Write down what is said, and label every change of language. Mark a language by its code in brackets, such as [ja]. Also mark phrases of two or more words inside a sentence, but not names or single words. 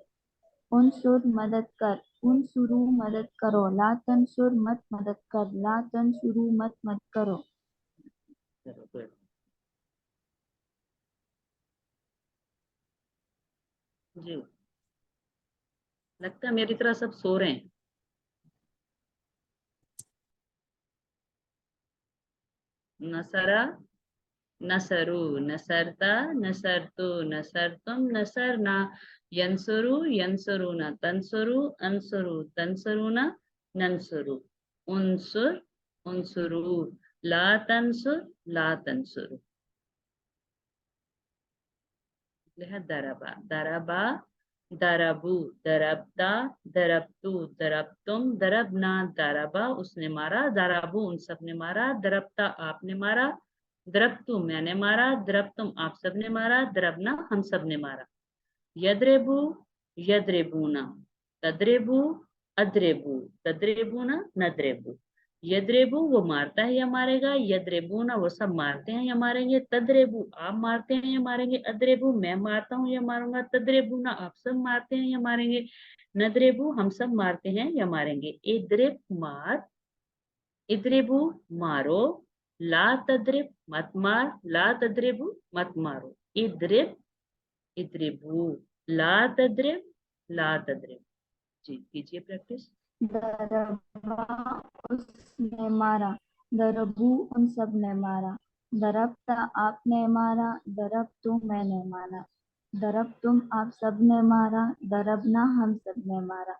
[hi] उनसुर मदद कर, उनसुरु मदद करो, [ar] لا تنصر [hi] मत मदद कर, [ar] لا تنصروا [hi] मत करो। जी लगता है मेरी तरह सब सो रहे हैं। [ar] نصر، نصروا، نصرتَ، نصرتُ، نصرتم، نصرنا، ينصر، ينصرون، تنصر، أنصر، تنصرون، ننصر، انصر، انصروا، لا تنصر، لا تنصروا. ضرب، ضرب، ضربوا، ضربتَ، ضربتُ، ضربتم، ضربنا، ضرب [hi] उसने मारा, दरबू उन सब ने मारा, दरबता आपने मारा, दरबतु मैंने मारा, दरबतुम आप सब ने मारा, दरबना हम सब ने मारा। [ar] يضرب، يضربون، تضرب، أضرب، تضربون، نضرب. [hi] यद्रेबू वो मारता है या मारेगा, यद्रेबूना वो सब मारते हैं या मारेंगे, तद्रेबू आप मारते हैं या मारेंगे, अद्रेबू मैं मारता हूँ या मारूंगा, तद्रेबूना आप सब मारते हैं या मारेंगे, नद्रेबू हम सब मारते हैं या मारेंगे। इद्रिब मार, इद्रिबू मारो, [ar] لا تضرب [hi] मत मार, [ar] لا تضربوا [hi] मत मारो, [ar] اضرب اضربوا، لا تضرب لا تضرب. [hi] जी कीजिए प्रैक्टिस। दरबा उसने मारा, दरबू उन सब ने मारा, दरबता आपने मारा, दरब तुम मैंने मारा, दरब तुम आप सब ने मारा, दरबना हम सब ने मारा।